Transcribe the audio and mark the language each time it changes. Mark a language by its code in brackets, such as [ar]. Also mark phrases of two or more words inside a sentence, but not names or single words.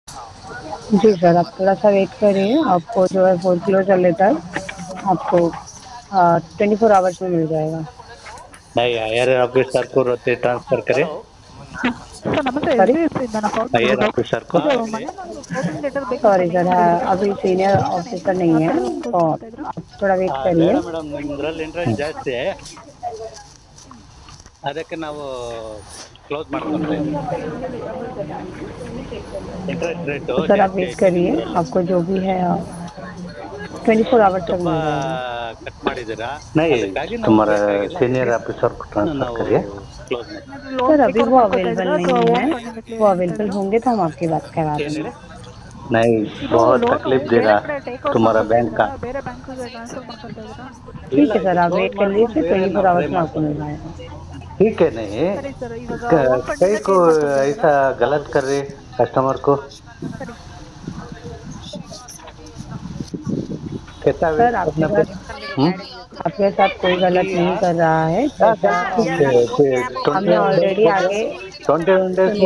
[hi] जी सर, आप थोड़ा-सा वेट करिए, आपको जो है [en] foreclosure letter [hi] आपको 24 आवर्स में मिल जाएगा। नहीं, [en] higher officer [hi] को रोते ट्रांसफर करें। [kn] ಸರ್ ನಮಸ್ತೆ [hi] सॉरी? [kn] SBI ಇಂದ ನಾವು ಕಾಲ್ [hi] हायर [kn] ಮಾಡಿರೋದು [hi] ऑफिसर को [kn] ಇದು ಮನೆ [en] opening letter [kn] ಬೇಕಂತ [hi] सॉरी सर, [kn] ಮೇಲ್ ಮಾಡಿದ್ರು [hi] अभी [en] senior officer [hi] नहीं है, तो [kn] ಕೊಡ್ತಾ ಇದ್ರು [hi] आप थोड़ा वेट [kn] ಬೇಡ [hi] करिए। [kn] ಮೇಡಮ್, ನಿಮ್ದ್ರಲ್ಲಿ ಇಂಟ್ರೆಸ್ಟ್ ಜಾಸ್ತಿ, ಅದಕ್ಕೆ ನಾವು ಕ್ಲೋಸ್ ಮಾಡ್ಕೊಂತ ಇದ್ದೀವಿ. [en] interest rate [hi] सर आप [kn] ಜಾಸ್ತಿ [hi] वेट [kn] ಐತೆ [hi] करिए, [kn] ನಿಮ್ದ್ರಲ್ಲಿ. [hi] आपको जो भी है 24 आवर्स तक [kn] ತುಂಬಾ [hi] मिल जाएगा। [kn] ಕಟ್ ಮಾಡಿದ್ದೀರಾ, [hi] नहीं, [kn] ಅದಕ್ಕಾಗಿ ನಾವು [hi] तुम्हारा [kn] ಬೇಕಾಗಿಲ್ಲ, [en] senior officer [hi] को ट्रांसफर [kn] ನಾವು [hi] करिए। [kn] ಕ್ಲೋಸ್ ಮಾಡ್ತೀವಿ. [hi] सर अभी वो [kn] ಕೊಡ್ತಾ [hi] अवेलेबल [kn] ಇದ್ರು ಅಥವಾ [hi] नहीं [kn] ಓನ್ [hi] है, [kn] ಫಂಡ್ [hi] वो अवेलेबल होंगे तो हम आपकी बात करा [kn] ಏನು [hi] देंगे। [kn] ಹೇಳಿ? [hi] नहीं, [kn] ಇದು [hi] बहुत [kn] ಲೋನ್ [hi] तकलीफ दे [kn] ಬೇರೆ [hi] रहा [kn] ಕಡೆ [en] take out [hi] तुम्हारा [kn] ಮಾಡ್ಕೊತಾ [hi] बैंक का। [kn] ಇದ್ದೀರಾ, ಬೇರೆ ಬ್ಯಾಂಕಿಗೆ ಟ್ರಾನ್ಸ್ಫರ್ ಮಾಡ್ಕೊತಾ ಇದ್ದೀರಾ? [hi] ठीक है सर, आप [kn] ಕ್ಲೋಸ್ [hi] वेट कर [kn] ಮಾಡ್ಕೊಂಡು [hi] लीजिए, [kn] ಬೇರೆ [hi] 24 [kn] ನಾವು [hi] आवर्स [kn] ಟ್ರೈ [hi] में आपको मिल [kn] ಮಾಡ್ಕೊಂತೀವಿ. [hi] जाएगा। ठीक है, नहीं [kn] ಸರಿ ಸರ್, ಇವಾಗ [en] own fund [hi] कई को [kn] ಚೇಂಜ್ ಮಾಡ್ಕೊತಾ [hi] ऐसा [kn] ಇದ್ದೀರಾ? [hi] गलत कर रहे कस्टमर को। [kn] ಸರಿ [hi] कैसा सर वेट आपके करना साथ पड़े? आपके साथ कोई गलत नहीं कर रहा है, जैसा हमने ऑलरेडी आगे 21 डेज हो